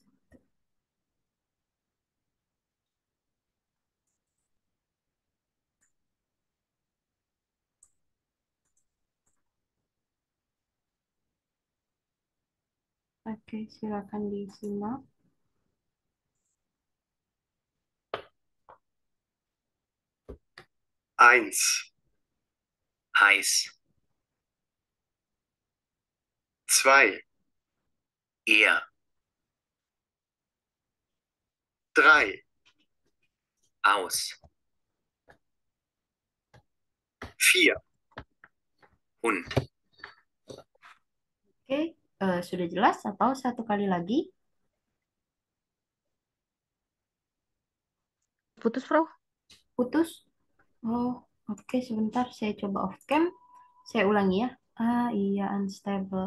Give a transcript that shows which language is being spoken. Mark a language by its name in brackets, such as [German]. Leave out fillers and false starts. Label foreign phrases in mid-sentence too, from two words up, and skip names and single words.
[Indonesian] Oke, silakan disimak. [German] Eins, heiß. Zwei, eher. Drei, aus. Vier, und. [Indonesian] Oke, sudah jelas atau satu kali lagi? Putus, Frau. Putus. Oh, oke, sebentar. Saya coba off cam. Saya ulangi ya. Ah, iya, unstable.